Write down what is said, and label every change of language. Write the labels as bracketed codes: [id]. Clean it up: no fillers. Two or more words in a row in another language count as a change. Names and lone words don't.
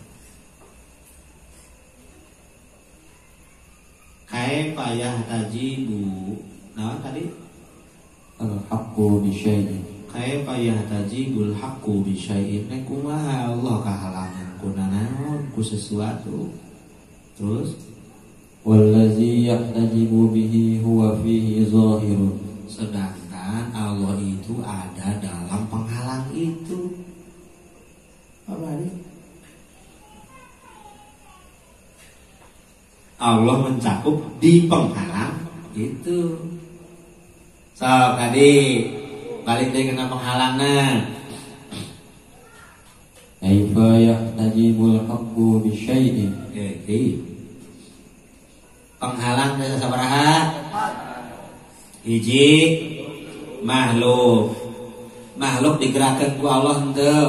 [ar] كيف يحتجب. [id] Nah tadi [ar] الحق بشيء. كيف يحتجب الحق بشيء. [su] Kumaha Allah kahalangan kuna naon ku sesuatu. [id] Terus [ar] والذي يحتجب به هو فيه ظاهر. [id] sedangkan Allah itu ada dalam penghalang itu. Apa ini? Allah mencakup di penghalang itu. So tadi balik deh kena penghalangnya. [ar] كيف يحتجب الحق بشيء. [id] Penghalang dari sabaraha? [su] Hiji makhluk. Makhluk digerakkan ku Allah henteu?